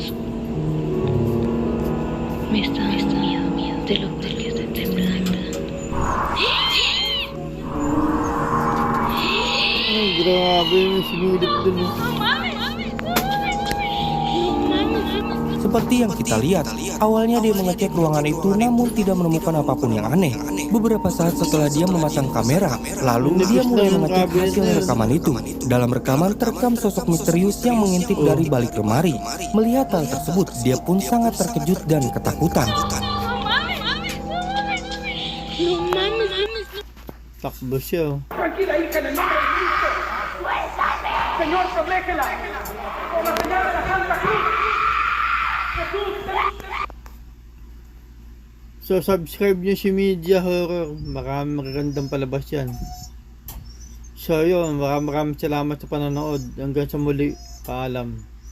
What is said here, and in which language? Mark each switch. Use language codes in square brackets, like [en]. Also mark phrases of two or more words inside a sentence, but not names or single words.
[es] Me está dando miedo de lo que estoy temblando. [tl] Ay, grabe. Sinilip dun. [id] Seperti yang kita lihat, awalnya dia mengecek ruangan itu namun tidak menemukan apapun yang aneh. Beberapa saat setelah dia memasang kamera, lalu dia mulai mengecek hasil rekaman itu. Dalam rekaman terekam sosok misterius yang mengintip dari balik lemari. Melihat hal tersebut, dia pun sangat terkejut dan ketakutan. [tl] Takbo siya. [es] Tranquila, hija, en el nombre de Cristo. Señor, protégela. Con la señal de la Santa Cruz. Jesús. [tl] So subscribe nyo si Media Horror. Maraming magagandang palabas yan. So yun, maraming salamat sa panonood. Hanggang sa muli, paalam.